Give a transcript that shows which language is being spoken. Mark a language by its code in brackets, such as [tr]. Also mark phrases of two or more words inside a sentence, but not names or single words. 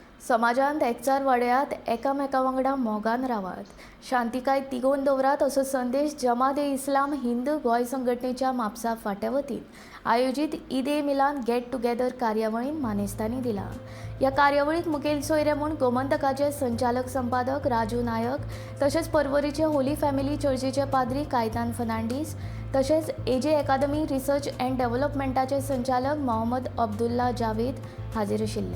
[kok] समाजांत एकचार वाडयात एकामेका वांगडा मोगान रावात, शांतिकाय तिगोवन दवरात असो संदेश जमात ए इस्लाम हिंद गोंय संघटनेच्या म्हापसा फाटे वतीन आयोजीत ईद ए मिलाद [en] get together [kok] कार्यावळीन मानेस्तांनी दिला। ह्या कार्यावळीक मुखेल सोयरे म्हूण गोमंतकाचे संचालक संपादक राजू नायक तशेंच पर्वरीचे होली फॅमिली चर्चीचे पाद्री कायतान फर्नांडीस तशेंच एजे अकादमी रिसर्च अँड डेव्हलपमेंटाचे संचालक मोहम्मद अब्दुल्ला जावेद हाजीर आशिल्ले।